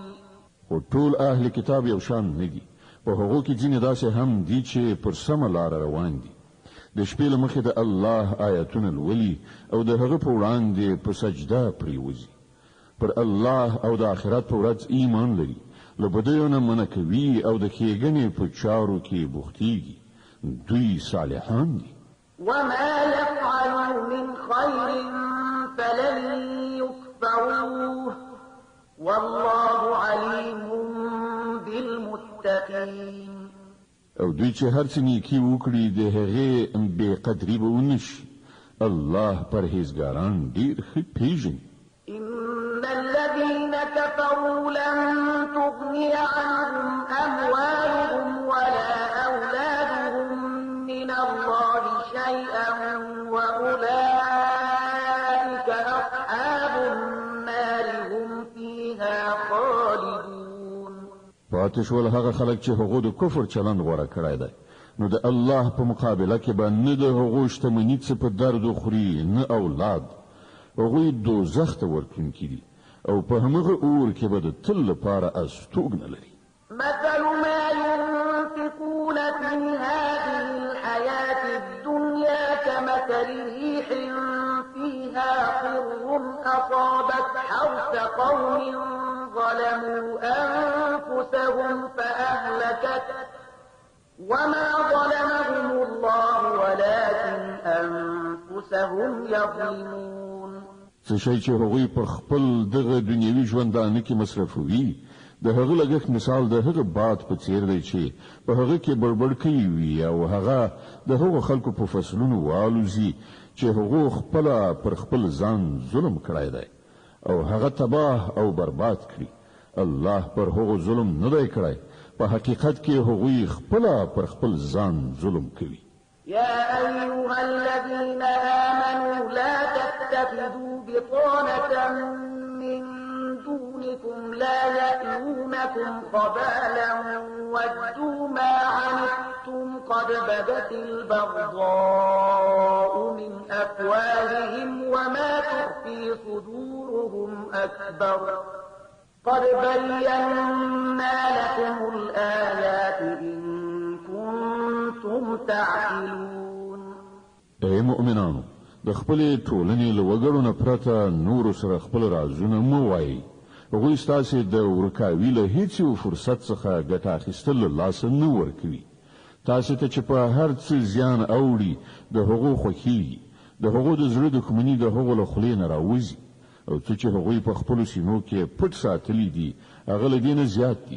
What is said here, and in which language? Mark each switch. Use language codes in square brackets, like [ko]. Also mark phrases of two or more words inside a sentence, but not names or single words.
[ps] وطول أهل كتاب يوشان ندي په هغو کې ځینې داسې هم دي چې پر سمه لار روان دي. د شپې له مخې د الله آیاتونه لولي او د هغه په وړاندې په سجده پریوځي. پر الله او د آخرت په ورځ ایمان لري، له بدیو نه منع کوي او د ښېګڼې په چارو کې بوختېږي. دوی صالحان دي. [ar] وما يفعلوا من خير فلن يكفروه والله عليم بالمتقين. [ps] او دوی چې هر څه نیکي وکړي د هغې بې قدري به ونشي. الله پرهیزګاران ډېر ښه پېژني. [ar] إن الذين كفروا لن تغني عنهم أموالهم ولا أولادهم من الله شيئا وأولئك أصحاب النار هم فيها خالدون. [ps] پاتې شول هغه خلک چې هغو د کفر چلند غوره کړی دی، نو د الله په مقابله کې به نه د هغو شتمني څه په درد خوري نه اولاد. هغوی دوزخ ته ورتلونکي دي او په همغه اور کې به د تل لپاره استوګنه لري. [ar] مثل ما ينفقون في هذه الحياة الدنيا كمثل ريح فيها صر أصابت حرث قوم ظلموا أنفسهم فأهلكت وما ظلمهم الله ولكن أنفسهم هم يظلمون. [ps] څه شی چې هغوی په خپل دغه دنیوي ژوندانه کې مصرفوي د هغه لګښت مثال د هغه باد په څیر دی چې په هغه کې بړبړ کوي وي او هغه د هغو خلکو په فصلونو والوزي چې هغو خپل پر خپل ځان ظلم کړی دی او هغه تباه او برباد کړي. الله پر هغو ظلم نه دی کړی، په حقیقت کې هغوی خپل پر خپل ځان ظلم کوي. [ar] يا أيها الذين آمنوا لا تتخذوا بطانة من دونكم لا يألونكم خبالا ودوا ما عنتم قد بدت البغضاء من أفواههم وما تخفي صدورهم أكبر قد بينا لكم الآيات إن كنتم تعقلون. [ps] اے مؤمنانو، د خپل ټولنې له وګړو نه پرته نور سره خپل رازونه مو وایي. هغوی ستاسې د ورکاوي له هیڅ یو فرصت څخه ګټه اخیستل له لاسه نه ورکوي. تاسې ته چې په هر څه زیان اوړي د هغو خوښیږي، د هغو د زړه دښمني د هغو له خولې نه راوځي او څه چې هغوی په خپلو سینو کې پټ ساتلي دي هغه له دې نه زیات دي.